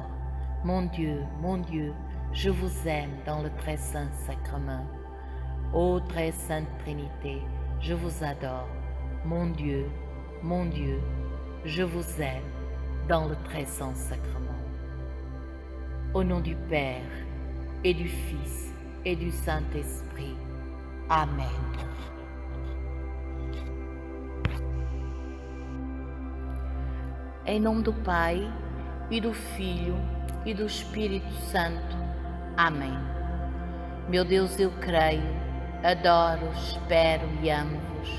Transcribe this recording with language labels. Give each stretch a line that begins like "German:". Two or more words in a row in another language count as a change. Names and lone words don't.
French: Mon Dieu, je vous aime dans le très saint sacrement. Ô très sainte Trinité, je vous adore. Mon Dieu, je vous aime dans le très saint sacrement. Au nom du Père, et du Fils, et du Saint-Esprit.
Portuguese: Amém. Em nome do Pai, e do Filho, e do Espírito Santo. Amém. Meu Deus, eu creio, adoro, espero e amo-vos.